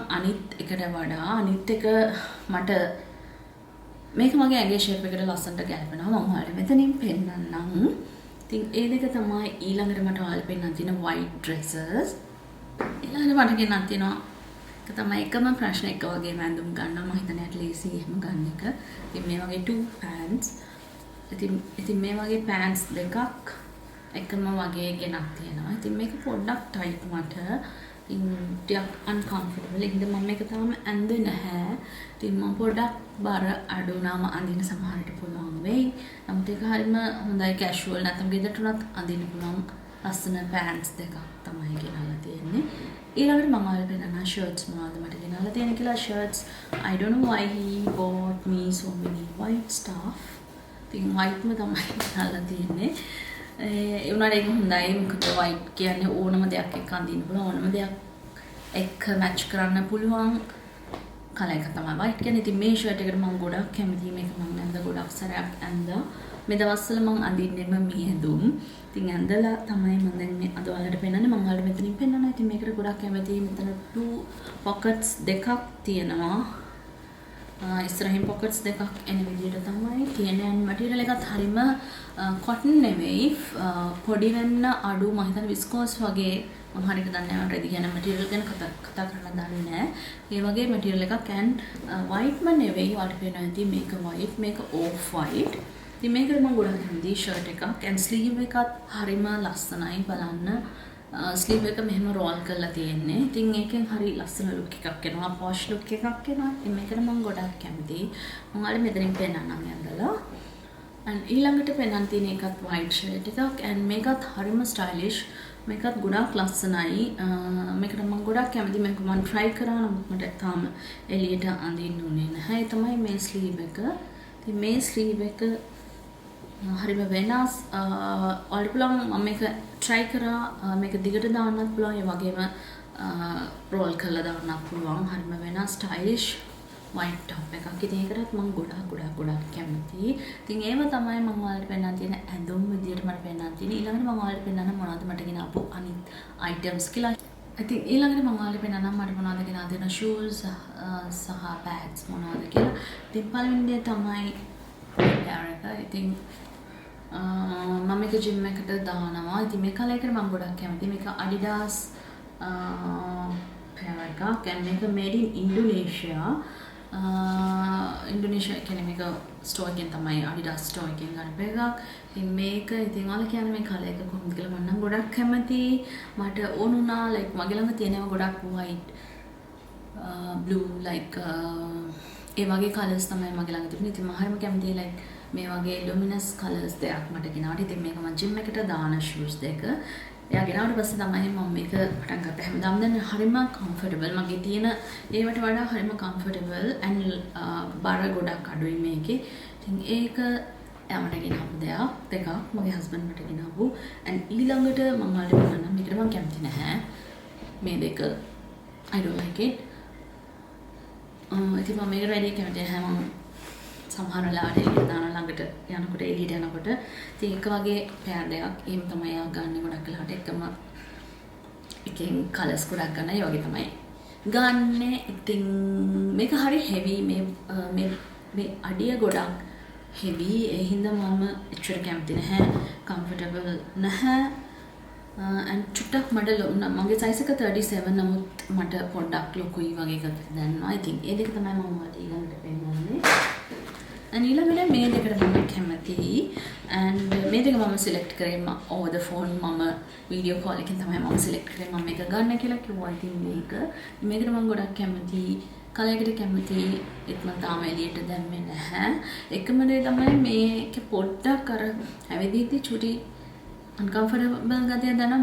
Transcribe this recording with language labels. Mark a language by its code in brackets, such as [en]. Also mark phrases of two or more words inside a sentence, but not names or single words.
[si] අනිත් එකට වඩා අනිත් එක මට මේක මගේ ඇඟේ shape එකට ලස්සනට ගැලපෙනවා. මම ඔයාලට මෙතනින් පෙන්නන්නම්. ඉතින් ඒ දෙක තමයි ඊළඟට මට ඔයාලට පෙන්නන්න තියෙන [en] white dresses. [si] ඊළඟට මට ගෙනත් තියෙනවා ඒක තමයි එකම ප්‍රශ්න එක වගේ ඇඳුම් ගන්නවා. මම හිතන්නේ [en] at least [si] එහෙම ගන්න එක. ඉතින් මේ වගේ [en] two pants. [si] ඉතින් මේ වගේ pants දෙකක් එකම වගේ ගෙනත් තියෙනවා. ඉතින් මේක පොඩ්ඩක් tight මට. ඉතින් ටිකක් uncomfortable. ඒකද මම මේක තාම ඇඳේ නැහැ. ඉතින් මම පොඩ්ඩක් බර අඩු වුණාම අඳින්න සමහරට පුළුවන් වෙයි. නමුත් ඒක හරියම හොඳයි casual නැත්නම් ගෙදරට උනත් අඳින්න පුළුවන් ලස්සන pants දෙකක් තමයි ගෙනල්ලා තියෙන්නේ. ඊළඟට මම ඔයාලට පෙන්නන shirts මොනවද මට ගෙනල්ලා තියෙන්නේ කියලා. [en] shirts I don't know why he bought me so many white stuff. [si] ඉතින් whiteම තමයි ගෙනල්ලා තියෙන්නේ. ඒ උනාට ඒක හොඳයි. මොකද white කියන්නේ ඕනම දෙයක් එක්ක අඳින්න පුළුවන්. ඕනම දෙයක් එක්ක match කරන්න පුළුවන් කලර් එක තමයි white කියන්නේ. ඉතින් මේ shirt එකට මම ගොඩක් කැමතියි. මේක මම ඇඳ ගොඩක් සැරයක් ඇඳලා. මේ දවස්වල මම අඳින්නෙම මේ ඇඳුම්. ඉතින් ඇඳලා තමයි මම දැන් මේ අද ඔයාලට පෙන්නන්නේ. මම ඔයාලට මෙතනින් පෙන්නනවා. ඉතින් මේකට ගොඩක් කැමතියි. මෙතන [en] two pockets [si] දෙකක් තියෙනවා. ඉස්සරහින් pockets දෙකක් එන විදිහට තමයි තියෙන්නේ. material එකත් හරිම cotton නෙවෙයි. පොඩි වෙන්න අඩු මම හිතන්නේ viscose වගේ. මම හරියට දන්නේ නැහැ. රෙදි කියන material ගැන කතා කරන්න දන්නේ නැහැ. ඒ වගේ material එකක් and white ම නෙවෙයි. ඔයාලට පේනවා ඇති මේක white මේක [en] off white. [si] ඉතින් මේකට මම ගොඩක් කැමතියි shirt එකක් [en] and sleeve [si] එකත් හරිම ලස්සනයි බලන්න. ස්ලීව් එක මෙහෙම රෝල් කරලා තියෙන්නේ. ඉතින් ඒකෙන් හරි ලස්සන ලුක් එකක් එනවා. posh ලුක් එකක් එනවා. ඉතින් මේකට මම ගොඩක් කැමතියි. මම ඔයාලට මෙතනින් පෙන්නන්නම් ඇඳලා. and ඊළඟට පෙන්නන්න තියෙන එකත් [en] white shirt [si] එකක් and මේකත් හරිම stylish. මේකත් ගොඩක් ලස්සනයි. මේකට මම ගොඩක් කැමතියි. මේක මම try කරා නමුත් මට තාම එළියට අඳින්න උනේ නැහැ. ඒ තමයි මේ ස්ලීව් එක. ඉතින් මේ ස්ලීව් එක හරිම වෙනස්. ඔයාලට පුළුවන් මම මේක try කරා. මේක දිගට දාන්නත් පුළුවන්. ඒ වගේම roll කරලා දාන්නත් පුළුවන්. හරිම වෙනස් [en] stylish white top [si] එකක්. ඉතින් ඒකටත් මම ගොඩක් කැමතියි. ඉතින් ඒව තමයි මම ඔයාලට පෙන්නන්න තියෙන ඇඳුම් විදියට මට පෙන්නන්න තියෙන. ඊළඟට මම ඔයාලට පෙන්නන්න මොනවද මට ගෙන ආපු අනිත් items කියලා. ඉතින් ඊළඟට මම ඔයාලට පෙන්නන්නම් මට මොනවද ගෙන ආ දෙන shoes සහ bags මොනවද කියලා. ඉතින් පළවෙනි දේ තමයි pair එක. ඉතින් මම මේක gym එකට දානවා. ඉතින් මේ කලර් එකට මම ගොඩක් කැමතියි. මේක Adidas pair එකක්. [en] and මේක made in Indonesia. [si] ඉන්ඩෝනේෂියා කියන්නේ මේක ස්ටෝර් එකෙන් තමයි Adidas ස්ටෝර් එකෙන් ගන්න එකක්. ඉතින් මේක ඉතින් ඔයාලා කියන්නේ මේ කලර් එක කොහොමද කියලා මම නම් ගොඩක් කැමතියි. මට ඕන වුණා like මගේ ළඟ තියෙනවා ගොඩක් [en] white blue like [si] ඒ වගේ කලර්ස් තමයි මගේ ළඟ තිබුණේ. ඉතින් මම හරිම කැමතියි like මේ වගේ [en] luminous colours [si] දෙයක් මට ගෙනාවට. ඉතින් මේක මම gym එකට දාන shoes දෙක. එයා ගෙනාවට පස්සේ තමයි මම මේක පටන් ගත්තේ. හැමදාම දැන් හරිම comfortable. මගේ තියෙන ඒවට වඩා හරිම [en] comfortable and [si] බර ගොඩක් අඩුයි මේකේ. ඉතින් ඒක එයා මට ගෙනාවු දෙකක්. මගේ husband මට ගෙනාවු. and ඊළඟට මම ඔයාලට කියන්නම් මේකට මම කැමති නැහැ. මේ දෙක [en] I don't like it. [si] ඉතින් මම මේකට වැඩි කැමති නැහැ. මම සමහර වෙලාවට එළියට දාන ළඟට යනකොට එළියට යනකොට ඉතින් එක වගේ පෑර් දෙකක් එහෙම තමයි ආ ගන්න ගොඩක් වෙලාවට එකම එකෙන් කලර්ස් ගොඩක් ගන්න ඒ වගේ තමයි ගන්න. ඉතින් මේක හරි හෙවි මේ අඩිය ගොඩක් හෙවි ඒ හින්දා මම එච්චර කැමති නැහැ. කම්ෆර්ටබල් නැහැ. and චුට්ටක් මට මගේ size එක 37 නමුත් මට පොඩ්ඩක් ලොකුයි වගේ එකක් දැනෙනවා. ඉතින් ඒ දෙක තමයි මම ඔයාලට ඊළඟට පෙන්නන්නේ. and ඊළඟට මේ දෙකට මම කැමතියි. and මේ දෙක මම select කරේ [en] over the phone [si] මම [en] video call [si] එකෙන් තමයි මම select කරේ මම මේක ගන්න කියලා කිව්වා. ඉතින් මේකට මම ගොඩක් කැමතියි. කලයකට කැමතියි. ඒත් මම තාම එළියට දැම්මේ නැහැ. එකම දේ තමයි මේක පොඩ්ඩක් අර ඇවිදිද්දි චුටි uncomfortable ගතියක් දැනෙනවා.